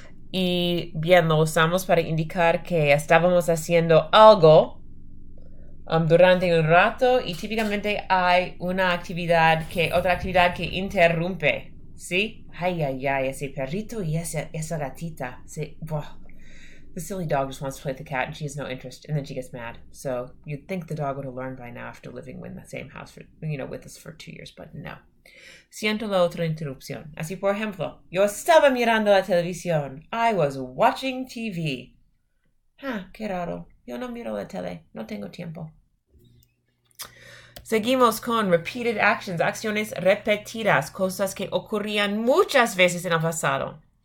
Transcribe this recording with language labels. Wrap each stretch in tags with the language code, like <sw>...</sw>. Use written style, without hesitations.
<es>Y bien, lo usamos para indicar que estábamos haciendo algo durante un rato y típicamente hay otra actividad que interrumpe, ¿sí? Ay, ese perrito y esa gatita. Sí,</es> <en>the silly dog just wants to play with the cat and she has no interest, and then she gets mad. So you'd think the dog would have learned by now after living in the same house with us for 2 years, but no.</en> <es>Siento la otra interrupción. Así, por ejemplo, yo estaba mirando la televisión.</es> <en>I was watching TV.</en> <es>Qué raro. Yo no miro la tele. No tengo tiempo. Seguimos con repeated actions, acciones repetidas, cosas que ocurrían muchas veces en el pasado.</es>